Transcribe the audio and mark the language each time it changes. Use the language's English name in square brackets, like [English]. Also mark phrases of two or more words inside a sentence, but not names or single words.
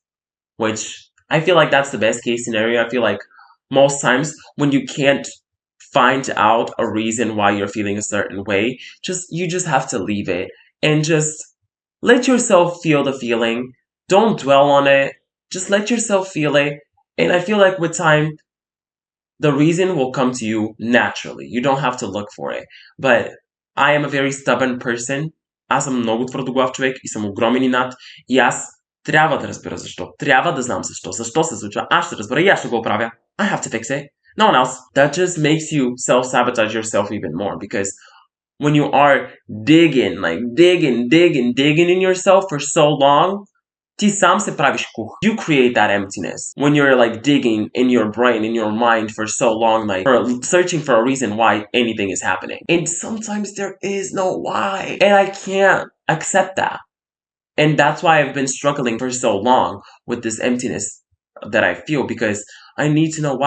[English] Which I feel like that's the best case scenario. I feel like most times when you can't find out a reason why you're feeling a certain way, you just have to leave it and just let yourself feel the feeling. Don't dwell on it. Just let yourself feel it. And I feel like with time, the reason will come to you naturally. You don't have to look for it. But I am a very stubborn person. [Bulgarian] Аз съм много твърдоглав човек и съм огромен инат. И аз трябва да разбера защо. Трябва да знам защо. Защо се случва. Аз ще разбера и аз ще го оправя. [English] I have to fix it. No one else. That just makes you self-sabotage yourself even more because when you are digging in yourself for so long, [Bulgarian] ти сам се правиш кух. [English] You create that emptiness when you're like digging in your brain, in your mind for so long, like searching for a reason why anything is happening. And sometimes there is no why. And I can't accept that. And that's why I've been struggling for so long with this emptiness that I feel because I need to know why.